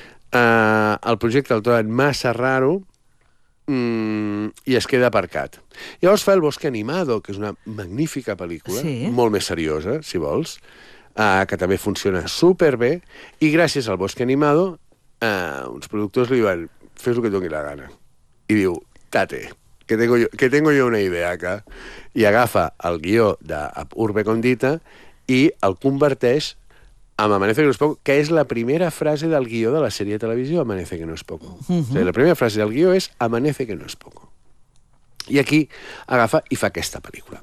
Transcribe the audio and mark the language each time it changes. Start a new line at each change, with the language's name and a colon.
Catalan: El projecte el troben massa raro i es queda aparcat. Llavors fa El bosque animado, que és una magnífica pel·lícula, sí, molt més seriosa, si vols, que també funciona superbé, i gràcies al bosque animado, uns productors li diuen, fes el que doni la gana. I diu,
Spanish: tate, que tengo yo una idea acá.
Catalan: I agafa el guió d'Ab Urbe Condita i el converteix amb Amanece que no es poco, que és la primera frase del guió de la sèrie de televisió, Amanece que no es poco. Uh-huh. O sea, la primera frase del guió és Amanece que no es poco. I aquí agafa i fa aquesta pel·lícula.